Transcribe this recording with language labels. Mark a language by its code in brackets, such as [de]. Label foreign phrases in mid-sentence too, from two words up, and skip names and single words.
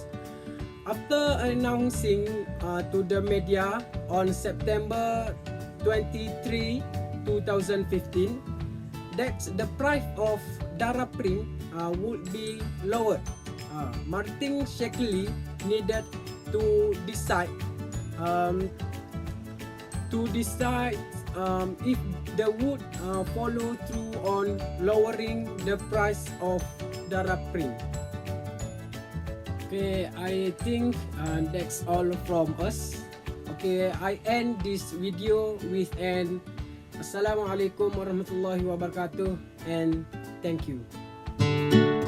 [en] After announcing to the media on September 23, 2015, that the price of darah prim would be lowered, Martin Shkreli needed to decide if they would follow through on lowering the price of darah prim. Okay, I think that's all from us. Okay, I end this video with an [ar] السلام عليكم ورحمة الله وبركاته [en] and thank you.